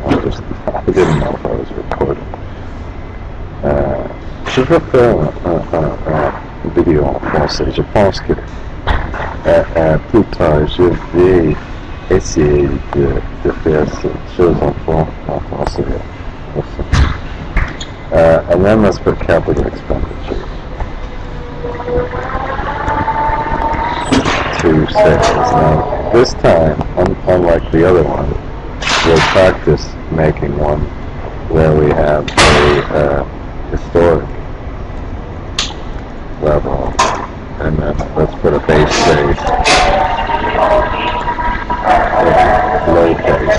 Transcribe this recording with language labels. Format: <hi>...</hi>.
<en>I didn't know if I was recording.</en> <fr>Je veux faire une vidéo en français. Je pense que plus tard, je vais essayer de faire cette chose en français aussi.</fr> <en>And then let's put capital expenditures to sales. Now, this time, unlike the other one, we'll practice making one where we have a historic level, and then let's put a base low case.</en>